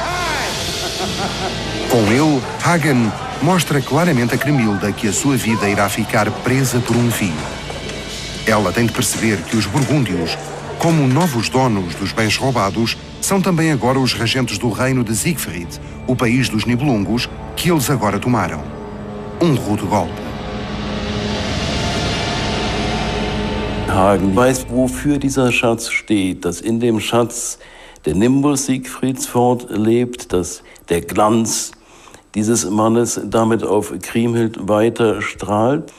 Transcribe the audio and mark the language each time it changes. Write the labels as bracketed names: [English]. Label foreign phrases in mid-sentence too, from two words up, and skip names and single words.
[Portuguese] Com ele, Hagen mostra claramente a Cremilda que a sua vida irá ficar presa por um fio. Ela tem de perceber que os burgúndios, como novos donos dos bens roubados, são também agora os regentes do reino de Siegfried, o país dos Nibelungos, que eles agora tomaram. Um rude golpe. [German] Hagen weiß, wofür dieser Schatz steht, dass in dem Schatz der Nimbus Siegfrieds fortlebt, dass der Glanz dieses Mannes damit auf Kriemhild weiter strahlt.